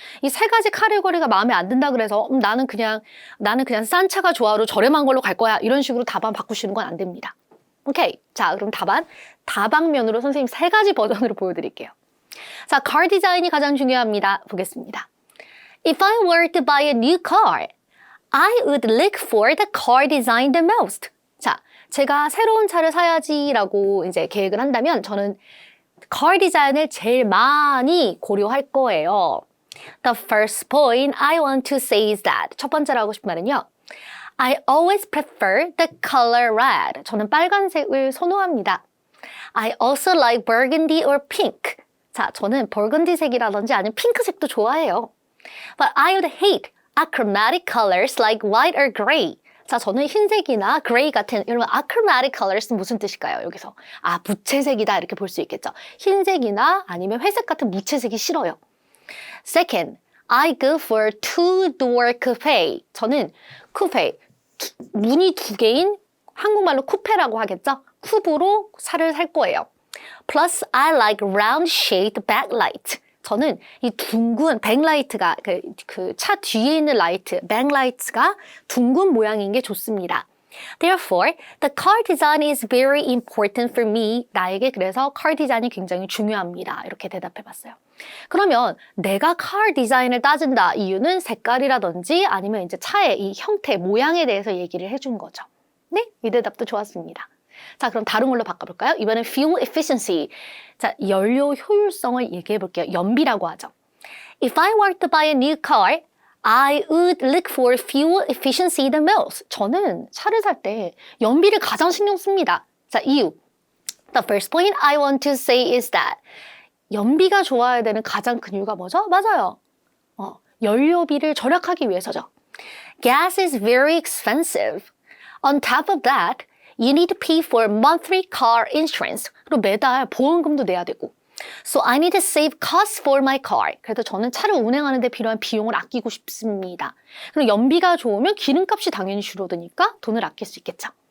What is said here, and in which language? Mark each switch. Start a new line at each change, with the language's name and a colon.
Korean: 이 세 가지 카테고리가 마음에 안 든다 그래서 나는 그냥 싼 차가 좋아로 저렴한 걸로 갈 거야. 이런 식으로 답안 바꾸시는 건 안 됩니다. 오케이. 자, 그럼 다방면으로 선생님 세 가지 버전으로 보여드릴게요. 자, car 디자인이 가장 중요합니다. 보겠습니다.
English: If I were to buy a new car, I would look for the car design the most.
Korean: 자, 제가 새로운 차를 사야지라고 이제 계획을 한다면 저는 car 디자인을 제일 많이 고려할 거예요.
English: The first point I want to say is that
Korean: 첫 번째로 하고 싶은 말은요.
English: I always prefer the color red.
Korean: 저는 빨간색을 선호합니다.
English: I also like burgundy or pink.
Korean: 자, 저는 버건디색이라든지 아니면 핑크색도 좋아해요.
English: But I would hate achromatic colors like white or gray.
Korean: 자, 저는 흰색이나 그레이 같은 여러분 achromatic colors 무슨 뜻일까요? 여기서 무채색이다 이렇게 볼 수 있겠죠. 흰색이나 아니면 회색 같은 무채색이 싫어요. Second,
English: I go for two-door coupe.
Korean: 저는 쿠페, 문이 두 개인 한국말로 쿠페라고 하겠죠? 쿠브로 차를 살 거예요.
English: Plus, I like round-shaped backlight.
Korean: 저는 이 둥근 백라이트가 그 차 뒤에 있는 라이트, 백라이트가 둥근 모양인 게 좋습니다.
English: Therefore, the car design is very important for me.
Korean: 나에게 그래서 car 디자인이 굉장히 중요합니다. 이렇게 대답해봤어요. 그러면 내가 car 디자인을 따진다 이유는 색깔이라든지 아니면 이제 차의 이 형태, 모양에 대해서 얘기를 해준 거죠. 네, 이 대답도 좋았습니다. 자, 그럼 다른 걸로 바꿔볼까요? 이번엔 fuel efficiency. 자, 연료 효율성을 얘기해 볼게요. 연비라고 하죠.
English: If I were to buy a new car, I would look for fuel efficiency the most.
Korean: 저는 차를 살 때 연비를 가장 신경 씁니다. 자, 이유.
English: The first point I want to say is that
Korean: 연비가 좋아야 되는 가장 큰 이유가 뭐죠? 맞아요. 연료비를 절약하기 위해서죠.
English: Gas is very expensive. On top of that, you need to pay for monthly car insurance.
Korean: 그리고 매달 보험금도 내야 되고.
English: So I need to save costs for my car.
Korean: 그래서 저는 차를 운행하는 데 필요한 비용을 아끼고 싶습니다. 그리고 연비가 좋으면 기름값이 당연히 줄어드니까 돈을 아낄 수 있겠죠.